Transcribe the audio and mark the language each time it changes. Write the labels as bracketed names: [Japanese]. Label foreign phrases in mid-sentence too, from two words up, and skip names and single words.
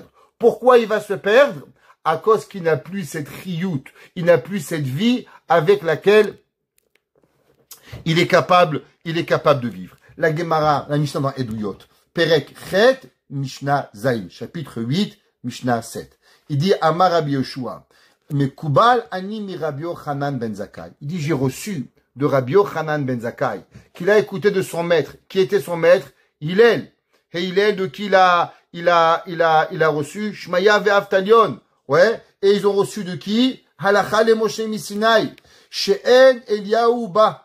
[French] Pourquoi il va se perdre? À cause qu'il n'a plus cette riout, il n'a plus cette vie avec laquelle il est capable de vivre. La Gemara, la Mishnah dans Eduyot, [Hebrew] פרק ח, משנה ז, [French] chapitre 8, Mishnah 7. Il dit, [Hebrew] אמר רבי יהושע, מקובל אני מרבי יוחנן בן זכאי. [French] Il dit, j'ai reçu de Rabbi Yochanan ben Zakkai, qu'il a écouté de son maître. Qui était son maître? Hillel. Et Hillel, de qui il a reçu? Shmaya ve'Avtalion. Ouais. Et ils ont reçu de qui? [Hebrew] הלכה למשה מסיני. שאין אליהו בא.